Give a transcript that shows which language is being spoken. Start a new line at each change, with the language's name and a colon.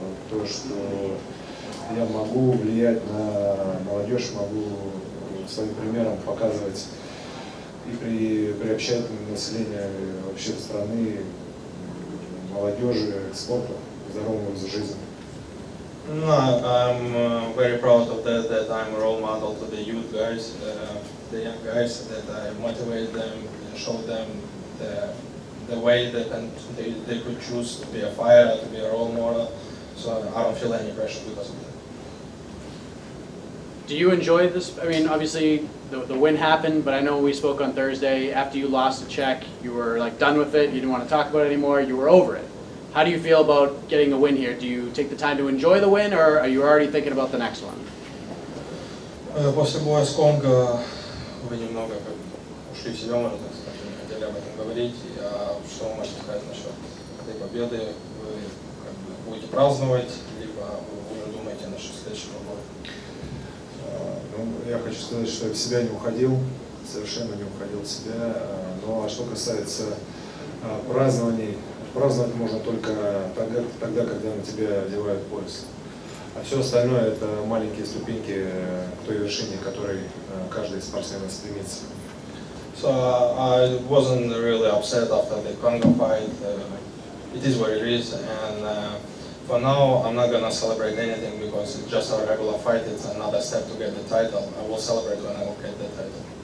Russian: то, что я могу влиять на молодежь, могу своим примером показывать и приобщать население вообще страны, молодежи к спорту, здоровому образу жизни.
English: No, I'm very proud of that I'm a role model to the youth guys, the young guys, that I motivate them, show them the way that they could choose to be a fighter, to be a role model, so I don't feel any pressure because of that. Do you enjoy this? I mean, obviously the win happened, but I know we spoke on Thursday. After you lost the check, you were like done with it. You didn't want to talk about it anymore. You were over it. How do you feel about getting a win here? Do you take the time to enjoy the win, or are you already thinking about the next one?
Russian: После боя с Конго вы немного ушли в себя, можно так сказать, не хотели об этом говорить. Что вы можете сказать насчет этой победы? Вы будете праздновать, либо вы уже думаете насчет следующего боя? Я хочу сказать, что я в себя не уходил, совершенно не уходил в себя. Ну а что касается празднований, праздновать можно только тогда, когда на тебя одевают пояс. А все остальное это маленькие ступеньки к той вершине, к которой каждый спортсмен стремится.
English: So I wasn't really upset after the Congo fight. It is what it is, and for now I'm not gonna celebrate anything because it's just a regular fight. It's another step to get the title. I will celebrate when I will get the title.